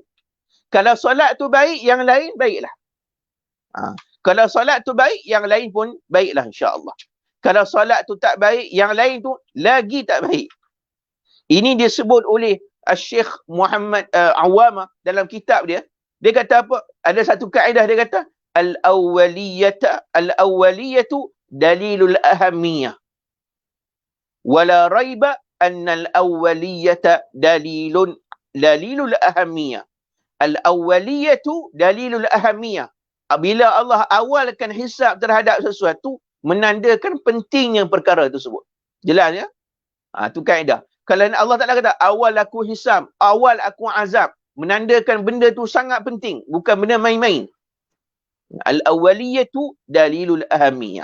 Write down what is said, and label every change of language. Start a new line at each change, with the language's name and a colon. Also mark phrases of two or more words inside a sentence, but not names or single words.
Malay: Kalau salat tu baik, yang lain baiklah. Kalau salat tu baik, yang lain pun baiklah insya-Allah. Kalau salat tu tak baik, yang lain tu lagi tak baik. Ini disebut oleh Syekh Muhammad Awamah dalam kitab dia. Dia kata apa? Ada satu kaedah dia kata,
Arabic: الأولوية دليل الأهمية. ولا ريب أن الأولوية دليل الأهمية. الأولوية دليل الأهمية.
Malay: Bila Allah awalkan hisab terhadap sesuatu, menandakan pentingnya perkara tersebut. Jelas ya? Itu kaedah. Kalau Allah Ta'ala kata, awal aku hisab, awal aku azab, menandakan benda tu sangat penting. Bukan benda main-main.
Arabic: الأولوية دليل الأهمية.